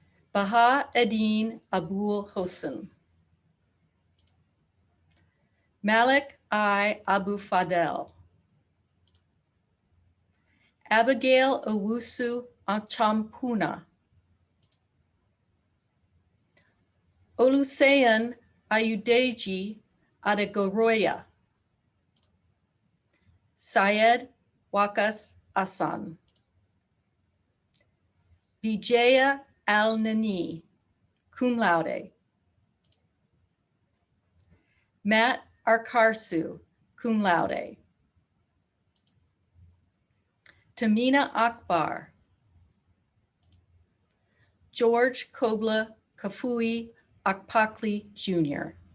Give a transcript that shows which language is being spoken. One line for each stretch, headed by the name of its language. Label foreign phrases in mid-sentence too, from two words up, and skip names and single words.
English: Baha Eddin Abul Hosn, Malik I. Abu Fadel, Abigail Owusu Achampuna, Oluseyin Ayudeji Adegoroya, Syed Wakas Asan, Vijaya Al-Nani,
Latin: cum laude,
English: Matt Arkarsu,
Latin: cum laude,
English: Tamina Akbar, George Kobla Kafui Akpakli Jr.,